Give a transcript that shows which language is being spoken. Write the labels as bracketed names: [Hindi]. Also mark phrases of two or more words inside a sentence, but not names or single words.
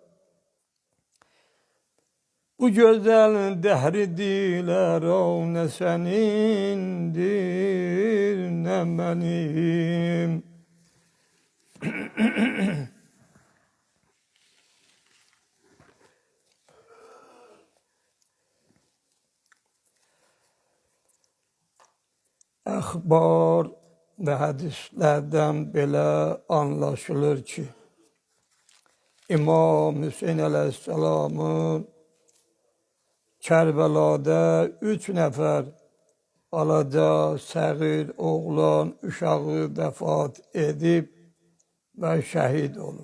[Turkish] Bu güzel dehri diler, o ne senindir ne benim. [Azerbaijani] Akhbar ve hadislerden belə anlaşılır ki, İmam Hüseyin Aleyhisselam'ın Kərbəlada 3 nəfər balaca, səğir, oğlan, uşağı vəfat edib və şəhid olub.